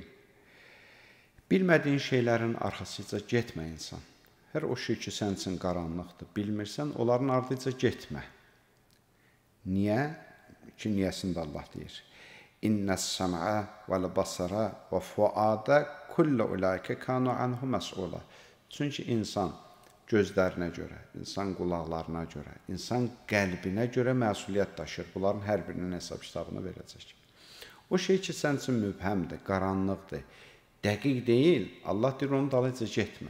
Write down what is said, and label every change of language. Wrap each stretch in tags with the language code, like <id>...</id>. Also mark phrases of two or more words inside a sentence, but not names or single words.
<az>Bilmədiyin şeylərin arxasıca getmə insan. Hər o şey ki, sənin üçün qaranlıqdır, bilmirsən, onların ardınca getmə. Niyə? Ki, niyəsində Allah deyir.</az> <ar>إن السمع والبصر والفؤاد كل أولئك كان عنه مسؤولا.</ar> <az>Çünki insan gözlərinə görə, insan qulaqlarına görə, insan qəlbinə görə məsuliyyət daşır. Bunların hər birinin hesab kitabını verəcək. O şey ki, sənin üçün mübhəmdir, qaranlıqdır, dəqiq deyil, Allah deyir, onun dalınca getmə.</az>